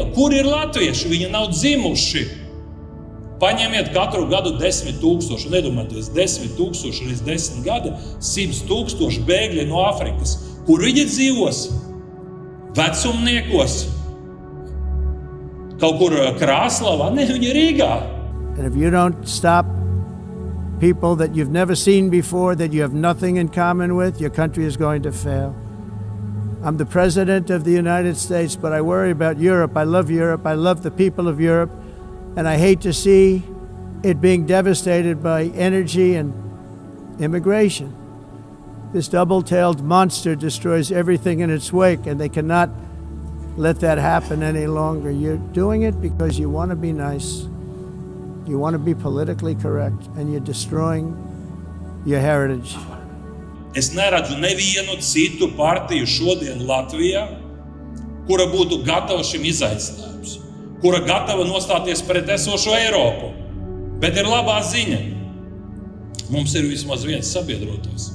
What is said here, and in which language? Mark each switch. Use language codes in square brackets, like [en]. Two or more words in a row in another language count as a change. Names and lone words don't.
[lv] Kur ir latvieši? Viņi nav dzimuši. Paņemiet katru gadu 10,000. Nedomājieties, 10,000 reiz 10 gadi, 100,000 bēgļi no Āfrikas. Kur viņi dzīvos? Vecumniekos? Kaut kur Krāslavā? Ne, viņi Rīgā. [en] And if you don't stop people that you've never seen before, that you have nothing in common with, your country is going to fail. I'm the president of the United States, but I worry about Europe. I love Europe. I love the people of Europe. And I hate to see it being devastated by energy and immigration. This double-tailed monster destroys everything in its wake, and they cannot let that happen any longer. You're doing it because you want to be nice. You want to be politically correct, and you're destroying your heritage. [lv] Es neredzu nevienu citu partiju šodien Latvijā, kura būtu gatava šim izaicinājums, kura gatava nostāties pret esošo Eiropu. Bet ir labā ziņa. Mums ir vismaz viens sabiedrotais.